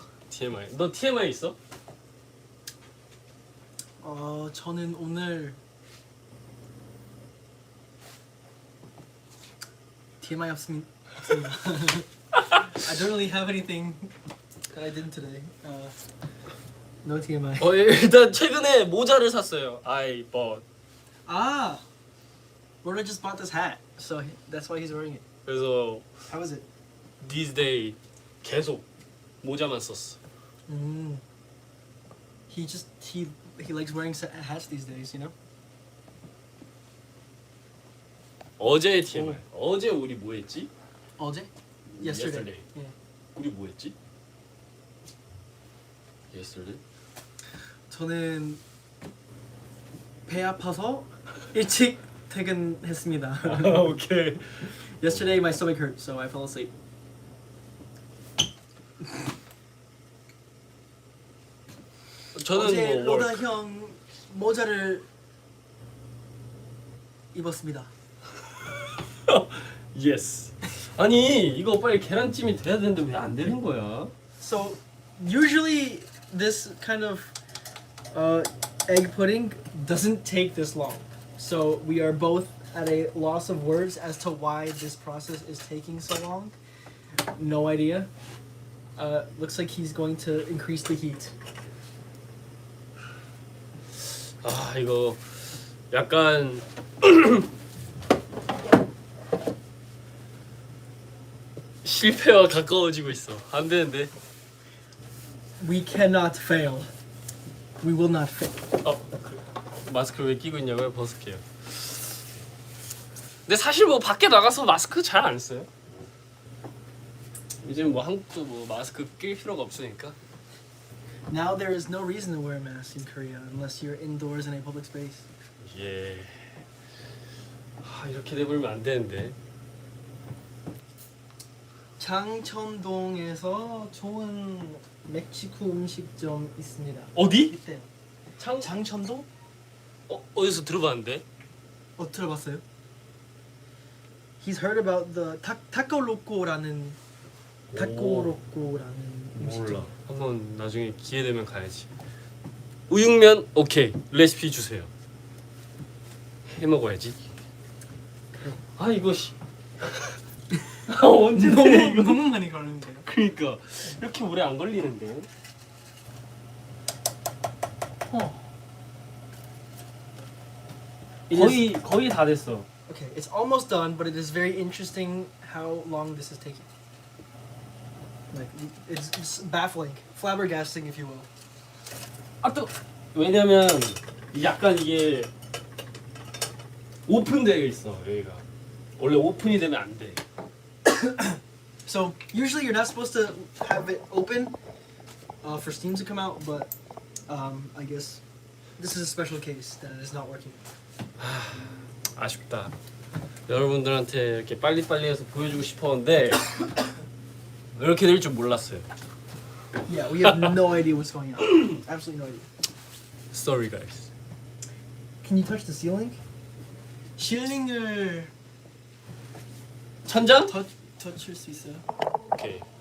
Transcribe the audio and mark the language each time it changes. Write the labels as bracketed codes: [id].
[ko] TMI. 너 TMI 있어? 저는 오늘 TMI 없습니다. [en] I don't really have anything that I did today. No TMI. [ko] 일단 최근에 모자를 샀어요. [en] I bought. Roda just bought this hat, so that's why he's wearing it. [ko] 그래서 [en] How is it? these days [ko] 계속 모자만 썼어. [en] He likes wearing hats these days, you know. [ko] 어제의 TMI. 어제 우리 뭐 했지? 어제? [en] Yesterday. Yeah. [ko] 우리 뭐 했지? [en] Yesterday? [ko] 저는 배 아파서 일찍 퇴근했습니다. 오케이. [en] Yesterday my stomach hurt, so I fell asleep. [ko] 저는 어제 뭐 로다 [en] work. [ko] 형 모자를 입었습니다. [en] Yes. [ko] 아니 이거 빨리 계란찜이 돼야 되는데 왜 안 되는 거야? [en] So usually this kind of egg pudding doesn't take this long. So we are both at a loss of words as to why this process is taking so long. No idea. Looks like he's going to increase the heat. [ko] 이거 약간 실패와 가까워지고 있어. 안 되는데. We cannot fail. We will not fail. 마스크를 왜 끼고 있냐고요? 벗을게요. 근데 사실 뭐 밖에 나가서 마스크 잘 안 써요. 이제 뭐 한국도 뭐 마스크 낄 필요가 없으니까. [en] Now there is no reason to wear a mask in Korea unless you're indoors in a public space. [ko] 예. 이렇게 돼버리면 안 되는데. 장천동에서 좋은 멕시코 음식점 있습니다. 어디? 이때 장천동? 어디서 들어봤는데? 들어봤어요? [en] He's heard about the [ko] 타코 로코라는 타코로코라는 음식점. 몰라. 한번 나중에 기회 되면 가야지. 우육면 오케이. 레시피 주세요. 해 먹어야지. 아 이거 씨. 아 언제 돼 이거? 너무 많이 걸리는데요. 그러니까 이렇게 오래 안 걸리는데. 거의 다 됐어. [en] Okay, it's almost done, but it is very interesting how long this is taking. Like, it's baffling, flabbergasting, if you will. [ko] 아 또 왜냐면 약간 이게 오픈되어 있어 여기가. 원래 오픈이 되면 안 돼. [en] So usually you're not supposed to have it open for steam to come out, but I guess this is a special case that it is not working. [ko] 아쉽다. 여러분들한테 이렇게 빨리빨리 해서 보여주고 싶었는데 이렇게 될 줄 몰랐어요. [en] Yeah, we have no idea what's going on. Absolutely no idea. Sorry guys. Can you touch the ceiling? [ko] 실링을 천장? 터칠 수 있어요? 오케이.